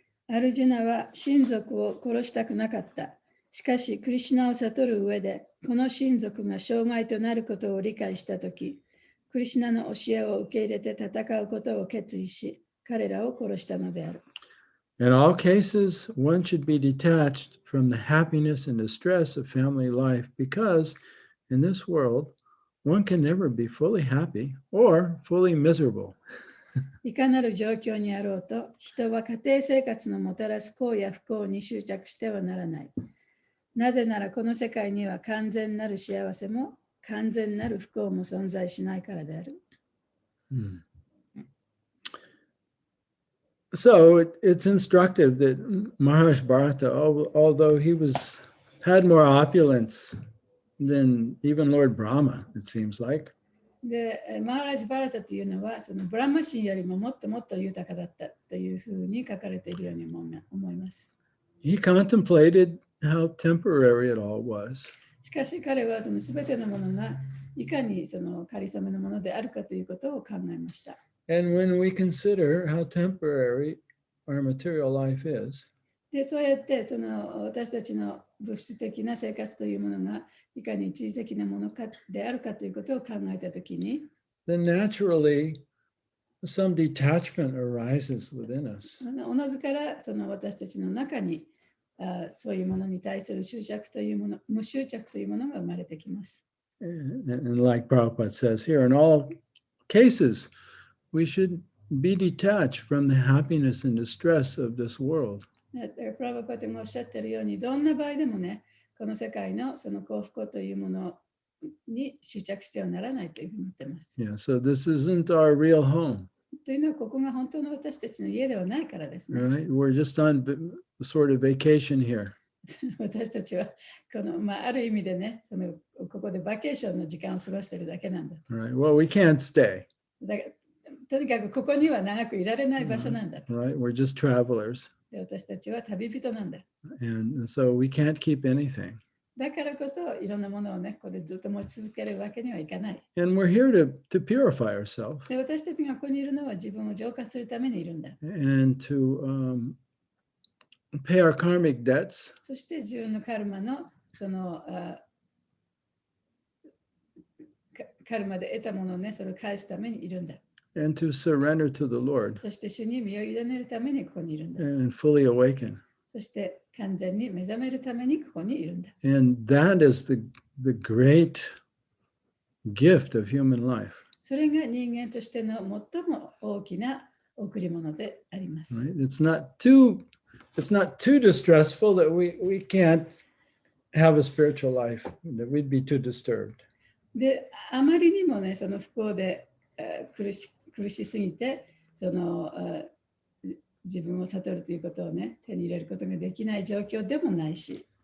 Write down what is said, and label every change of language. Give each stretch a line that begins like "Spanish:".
Japanese: アルジュナは親族を殺したくなかった。しかし、クリシュナを悟る上で、この親族が障害となることを理解したとき、クリシュナの教えを受け入れて戦うことを決意し、彼らを殺したのである。
English: In all cases, one should be detached from the happiness and distress of family life because in this world, one can never be fully happy or fully miserable.
Japanese: いかなる状況にあろうと、人は家庭生活のもたらす幸や不幸に執着してはならない。なぜならこの世界には完全なる幸せも完全なる不幸も存在しないからである。
English: So it's instructive that Maharaj Bharata, although he had more opulence than even Lord Brahma, it seems like.
Japanese: で、マハラジ・バラタというのは、そのブラマ神よりももっともっと豊かだったというふうに書かれているように思います。
English: He contemplated how temporary it all was.
Japanese: しかし彼はその全てのものがいかにその仮初めのものであるかということを考えました。
English: And when we consider how temporary our material life is,
Japanese: で、そうやってその私たちの物質的な生活というものがいかに一時的なものかであるかということを考えたときに、
English: then naturally some detachment arises within us.
Japanese: おのずからその私たちの中にそういうものに対する執着というもの、無執着というものが生まれてきます。
English: And like Prabhupada says here, in all cases, we should be detached from the happiness and distress of this world.
Japanese: プラバパテもおっしゃっているように、どんな場合でもね、この世界のその幸福というものに執着してはならないというふうに言っています。
English: Yeah, so this isn't our real home.
Japanese: というのは、ここが本当の私たちの家ではないからですね。
English: Right? We're just on sort of vacation here.
Japanese: 私たちはこの、ある意味でね、ここでバケーションの時間を過ごしているだけなんだ。
English: Right? Well, we can't stay.
Japanese: だからとにかくここには長くいられない場所なんだ。
English: Right? We're just travelers.
Japanese: で私たちは旅人なんだ。
English: And so we can't keep anything.
Japanese: だからこそいろんなものをね、ここでずっと持ち続けるわけにはいかない。
English: And we're here to purify ourselves
Japanese: で私たちがここにいるのは自分を浄化するためにいるんだ。
English: and to pay our karmic debts
Japanese: そして自分のカルマのそのカルマで得たものをね、それを返すためにいるんだ。
English: and to surrender to the Lord
Japanese: そして主に身を委ねるためにここにいるんだ。
English: and fully awaken.
Japanese: そして完全に目覚めるためにここにいるんだ。
English: And that is the great gift of human life.
Japanese: それが人間としての最も大きな贈り物であります。
English: Right? It's not too distressful that we can't have a spiritual life, that we'd be too disturbed.
Japanese: で、あまりにもね、その不幸で苦しすぎて、その自分を悟るということをね、手に入れることができない状況でもないし。